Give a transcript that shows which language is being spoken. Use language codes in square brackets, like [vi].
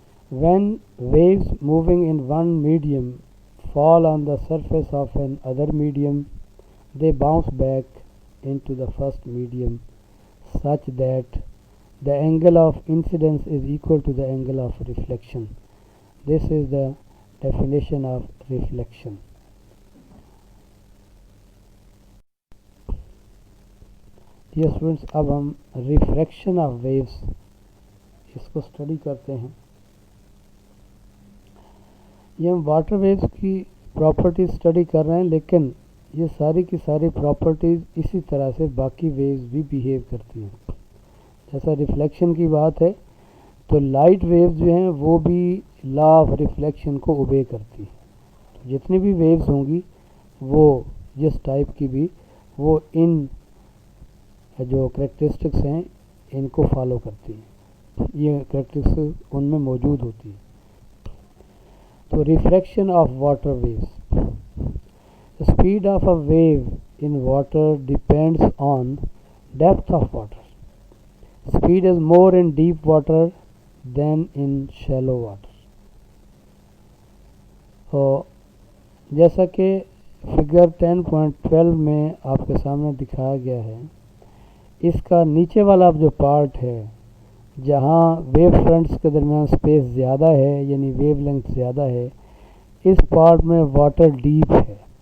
[en] When waves moving in one medium fall on the surface of another medium, they bounce back into the first medium such that the angle of incidence is equal to the angle of reflection. This is the definition of reflection. [ur] یہ students اب ہم refraction of views اس کو study کرتے ہیں. یہ ہم water views کی properties study کر رہے ہیں، لیکن یہ ساری کی ساری پراپرٹیز اسی طرح سے باقی ویوز بھی بیہیو کرتی ہیں. جیسا ریفلیکشن کی بات ہے تو لائٹ ویوز جو ہیں وہ بھی لا آف ریفلیکشن کو اوبے کرتی ہیں. جتنی بھی ویوز ہوں گی وہ جس ٹائپ کی بھی وہ ان جو کریکٹرسٹکس ہیں ان کو فالو کرتی ہیں، یہ کریکٹرسٹکس ان میں موجود ہوتی ہیں. تو refraction of water views. [en] The speed of a wave in water depends on depth of water. Speed is more in deep water than in shallow water. [ur] تو جیسا کہ فگر 10.12 میں آپ کے سامنے دکھایا گیا ہے، اس کا نیچے والا جو پارٹ ہے جہاں ویو فرنٹس کے درمیان سپیس زیادہ ہے یعنی ویو لینتھ زیادہ ہے، اس پارٹ میں واٹر ڈیپ ہے.